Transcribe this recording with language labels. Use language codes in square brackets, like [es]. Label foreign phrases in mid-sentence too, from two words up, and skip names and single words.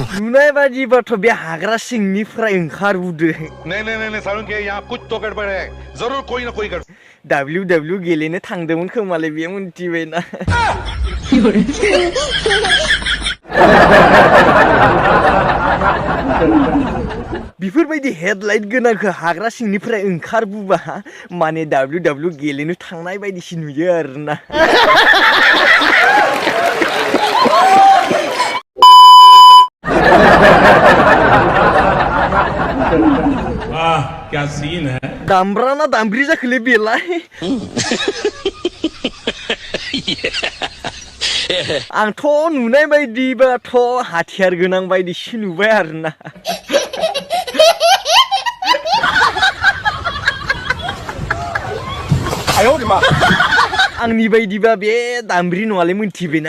[brx] नुनाय बादिबाथ' बे हाग्रा सिंनिफ्राय ओंखारबोदो [hi] नहीं सारुण के यहाँ कुछ तो गड़बड़ है जरूर कोई ना कोई गड़बड़ [brx] WW गेलेनो थांदोंमोन खोमालाय बे मिन्थिबायना बेफोरबायदि हेडलाइट गोनांखौ हाग्रा सिंनिफ्राय ओंखारबोबा माने WW गेलेनो थांनाय बायदिसो नुयो आरोना [hi] वाह क्या सीन है [brx] दामब्रा ना दामब्रि जाखोलै बेलाय आंथ' नुनाय बायदिबाथ' हाथियार गोनां बायदिसो नुबाय आरोना आंनि बायदिबा बे दामब्रि नङालै मिन्थिबायना